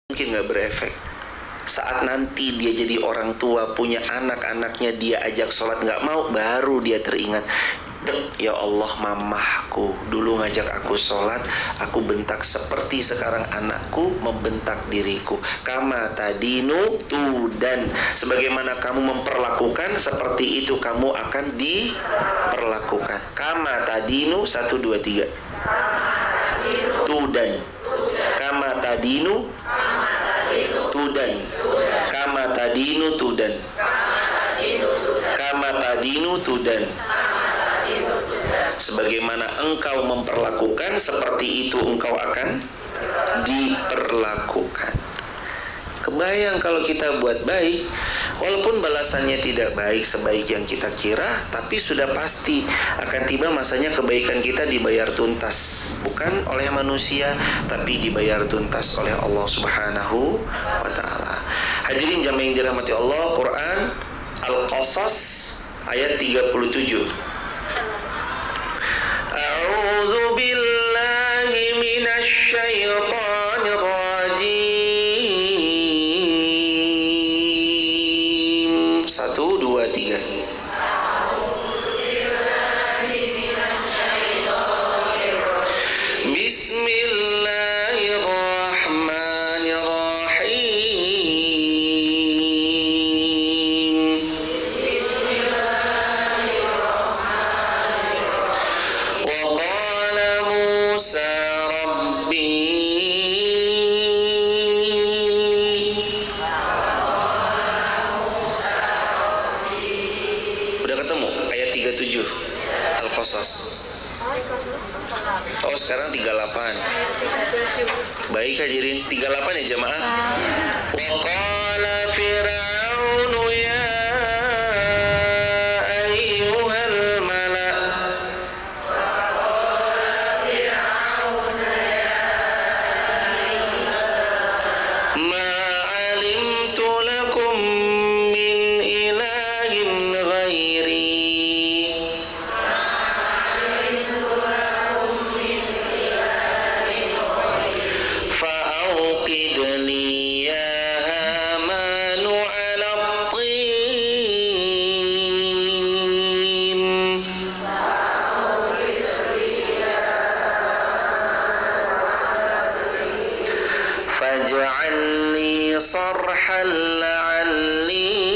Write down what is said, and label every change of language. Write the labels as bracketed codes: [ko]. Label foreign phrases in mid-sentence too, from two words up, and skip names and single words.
[id] mungkin nggak berefek. Saat nanti dia jadi orang tua, punya anak-anaknya, dia ajak sholat nggak mau, baru dia teringat, [ar] يا الله, [id] mamahku dulu ngajak aku sholat, aku bentak seperti sekarang anakku membentak diriku. [ar] كما تدين تدان, [id] sebagaimana kamu memperlakukan, seperti itu kamu akan diperlakukan. [ar] كما تدين, 1, 2, 3. تدان. كما تدين تدان. كما تدين تدان. كما تدين تدان. [id] Sebagaimana engkau memperlakukan, seperti itu engkau akan diperlakukan. Kebayang kalau kita buat baik, walaupun balasannya tidak baik sebaik yang kita kira, tapi sudah pasti akan tiba masanya kebaikan kita dibayar tuntas, bukan oleh manusia, tapi dibayar tuntas oleh [ar] الله سبحانه وتعالى. [id] Hadirin jamaah yang dirahmati Allah, Quran Al-Qasas ayat 37. [ar] أعوذ بالله من الشيطان الرجيم. 1, 2, 3. بسم الله الرحمن الرحيم. وقال موسى ربي. [id] Udah ketemu ayat 37 Al-Qasas. Oh, sekarang 38. Baik hadirin, 38 ya jamaah. [ar] وقال فرعون يا أيها الملأ'. ما علمت لكم من إله غيري. فأوقد لي يا هامان على الطين فاجعل لي صرحا لعلي